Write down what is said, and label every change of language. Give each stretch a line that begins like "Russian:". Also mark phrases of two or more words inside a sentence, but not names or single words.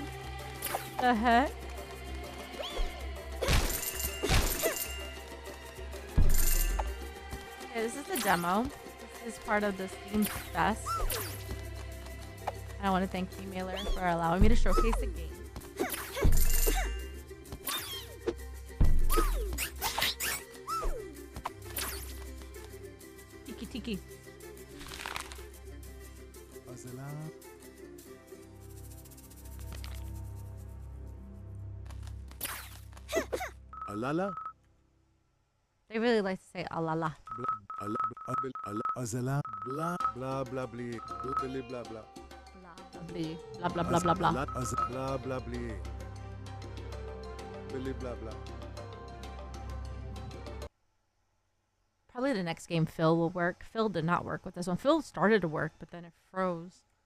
English: The heck? Okay, this is the demo. This is part of the Steam Fest. And I want to thank Emailer for allowing me to showcase the game. Tiki. Azala. Alala. They really like to say alala. Azala. Blah blah blah blee. Billy blah blah. Blah blah blah blah blah. Blah blah blee. Billy blah blah. Probably the next game Phil will work. Phil did not work with this one. Phil started to work, but then it froze.